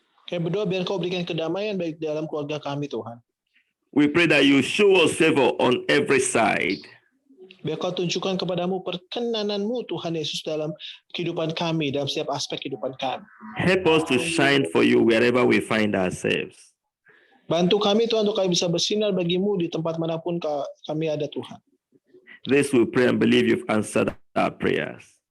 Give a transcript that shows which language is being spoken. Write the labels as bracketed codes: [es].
[id] Kami berdoa biar Kau berikan kedamaian baik dalam keluarga kami Tuhan. [en] We pray that you show us favor on every side. [id] Biar kau tunjukkan kepadamu perkenanan-Mu Tuhan Yesus dalam kehidupan kami, dalam setiap aspek kehidupan kami. [en] Help us to shine for you wherever we find ourselves. [id] Bantu kami Tuhan untuk kami bisa bersinar bagi-Mu di tempat manapun kami ada Tuhan. [en] This we pray and believe you've answered our prayers.